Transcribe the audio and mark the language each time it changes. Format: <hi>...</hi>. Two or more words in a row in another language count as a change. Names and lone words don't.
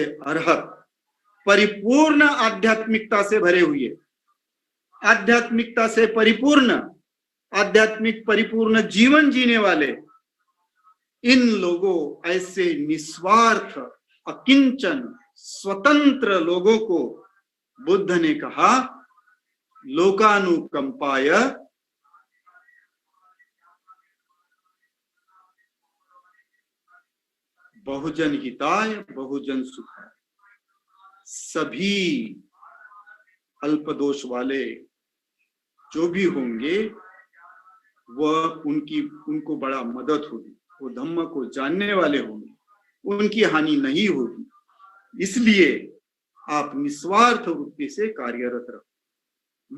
<hi>अरहत परिपूर्ण आध्यात्मिकता से भरे हुए, आध्यात्मिकता से परिपूर्ण, आध्यात्मिक परिपूर्ण जीवन जीने वाले इन लोगों, ऐसे निस्वार्थ अकिंचन स्वतंत्र लोगों को बुद्ध ने कहा</hi> <pi>लोकानुकंपाय बहुजन हिताय बहुजन सुखाय।</pi> <hi>सभी अल्प दोष वाले जो भी होंगे वह उनको बड़ा मदद होगी, वो धम्म को जानने वाले होंगे, उनकी हानि नहीं होगी। इसलिए आप निस्वार्थ वृत्ति से कार्यरत रहो।</hi>